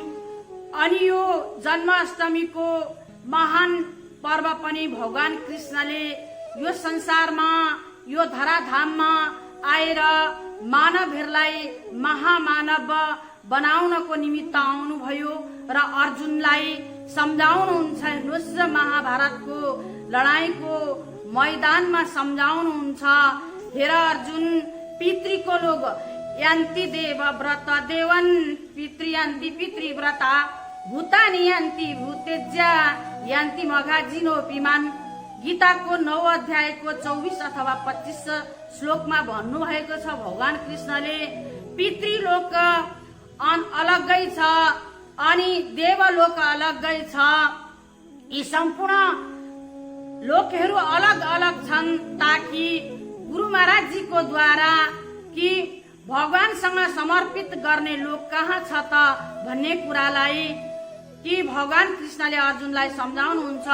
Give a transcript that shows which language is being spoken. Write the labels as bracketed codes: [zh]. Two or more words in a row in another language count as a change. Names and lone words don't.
[ne] अनि यो जन्माष्टमीको महान पर्व पनि भगवान कृष्णले यो संसारमा यो धराधाममा आएर मानवहरूलाई महामानव बनाउनको निमित्त आउनुभयो र अर्जुनलाई सम्झाउनुहुन्छ। हेर्नुहोस् महाभारतको लडाईँको मैदानमा सम्झाउनुहुन्छ। हेर अर्जुन, [sa] पितृको लोग यान्ति देव व्रत देवन पितृयान्ति पितृव्रता भूतानि यान्ति भूतेज्या यान्ति मघाजिनो पिमान। [ne] गीताको 9 अध्यायको 24 अथवा 25 श्लोकमा भन्नुभएको छ भगवान कृष्णले पितृलोक अलग्गै छ अनि देवलोक अलग्गै छ। यी सम्पूर्ण लोकहरू अलग अलग छन् ताकि गुरु महाराजजीको द्वारा कि भगवानसँग समर्पित गर्ने लोक कहाँ छ त भन्ने कुरालाई कि भगवान कृष्णले अर्जुनलाई सम्झाउनुहुन्छ।